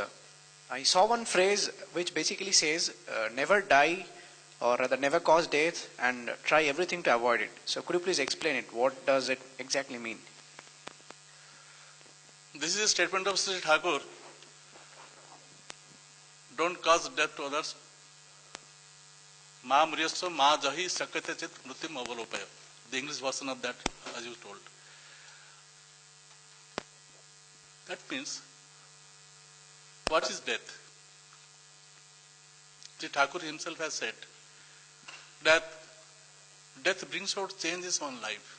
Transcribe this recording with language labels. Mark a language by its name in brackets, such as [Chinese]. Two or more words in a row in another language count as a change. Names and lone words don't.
[English] I saw one phrase which basically says, never die, or rather never cause death, and try everything to avoid it. So could you please explain it? What does it exactly mean? This is a statement of Sri Thakur. Don't cause death to others. [Sanskrit] मा म्रियस्य मा जहि शक्यते चित् मृत्युम् अवलोपय. [English] The English version of that, as you told. That means, what is death? Sri Thakur himself has said that death brings out changes on life.